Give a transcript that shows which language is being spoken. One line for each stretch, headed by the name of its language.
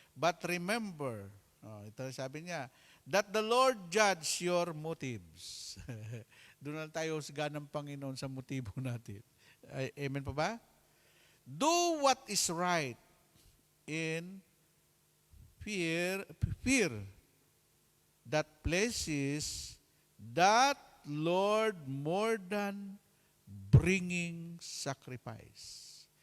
English: But remember,
Filipino: ito sabi niya,
English: that the Lord judge your motives.
Filipino: Doon lang tayo husga ng Panginoon sa motibo natin. Amen pa ba?
English: Do what is right in fear that pleases that Lord more than bringing sacrifice.